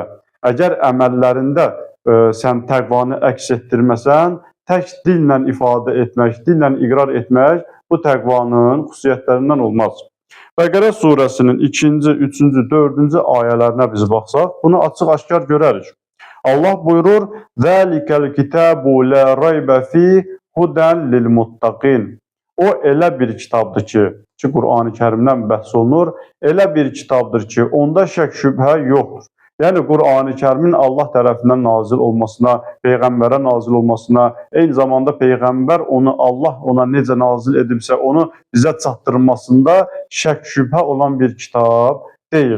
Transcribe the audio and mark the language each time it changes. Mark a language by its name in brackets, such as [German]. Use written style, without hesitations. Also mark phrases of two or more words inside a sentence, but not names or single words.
[Azerbaijani] Əgər əməllərində sən təqvanı əks etdirməsən, tək dillə ifadə etmək, dillə iqrar etmək bu təqvanın xüsusiyyətlərindən olmaz. Bəqərə surəsinin 2-ci, 3-cü, 4-cü ayələrinə biz baxsaq, bunu açıq-aşkar görərik. Allah buyurur: [Arabic] "ذلك الكتاب لا ريب فيه هدى للمتقين." [Azerbaijani] O elə bir kitabdır ki Qurani-Kərimdən bəhs olunur, elə bir kitabdır ki, onda şək şübhə yoxdur. Yəni Qurani-Kərimin Allah tərəfindən nazil olmasına, peyğəmbərə nazil olmasına, eyni zamanda peyğəmbər Allah ona necə nazil edibsə, onu bizə çatdırmasında şək şübhə olan bir kitab deyil.